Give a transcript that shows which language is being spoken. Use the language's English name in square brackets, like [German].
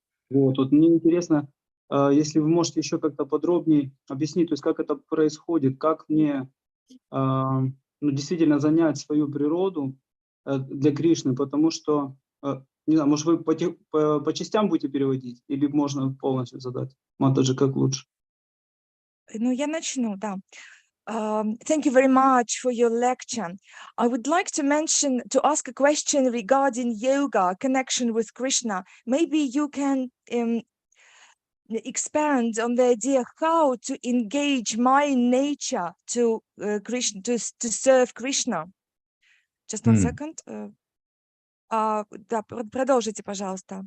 [Russian] Вот мне интересно, если вы можете еще как-то подробнее объяснить, то есть как это происходит, как мне действительно занять свою природу для Кришны, потому что, не знаю, может, вы по частям будете переводить, или можно полностью задать? Матаджи, как лучше? Ну, я начну, да. [English] Thank you very much for your lecture. I would like to ask a question regarding yoga, connection with Krishna. Maybe you can expand on the idea how to engage my nature to Krishna, to serve Krishna. Just one second. [Russian] Да, продолжите, пожалуйста.